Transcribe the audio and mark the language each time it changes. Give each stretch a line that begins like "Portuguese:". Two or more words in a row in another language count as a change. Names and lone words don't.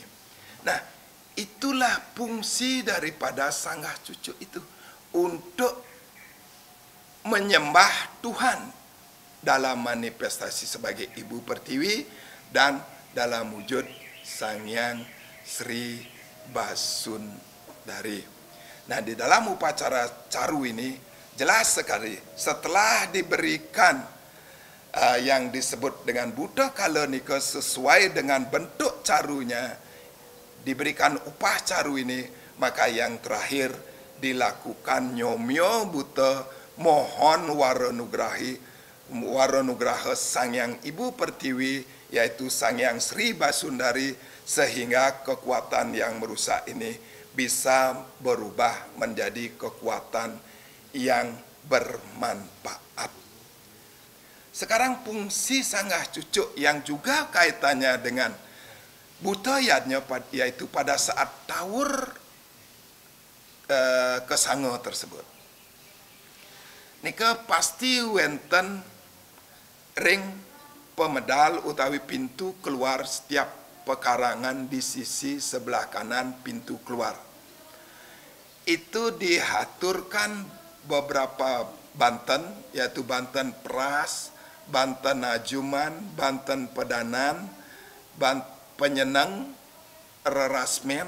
Indonesian: Nah, itulah fungsi daripada sanggah cucuk itu, untuk menyembah Tuhan dalam manifestasi sebagai Ibu Pertiwi dan dalam wujud Sang Hyang Sri Basundari. Nah, di dalam upacara caru ini jelas sekali setelah diberikan yang disebut dengan buta kala nika sesuai dengan bentuk carunya, diberikan upah caru ini, maka yang terakhir dilakukan nyomyo buta mohon waranugraha Sang Hyang Ibu Pertiwi, yaitu Sang Hyang Sri Basundari, sehingga kekuatan yang merusak ini bisa berubah menjadi kekuatan yang bermanfaat. Sekarang fungsi sanggah cucuk yang juga kaitannya dengan butayadnya, yaitu pada saat tawur kesango tersebut.
Balinese: Nika pasti wenten ring pemedal utawi
Indonesian: pintu keluar setiap pekarangan di sisi sebelah kanan pintu keluar. Itu dihaturkan beberapa Banten, yaitu Banten Pras, Banten Ajuman, Banten Pedanan, Penyeneng, Rerasmen,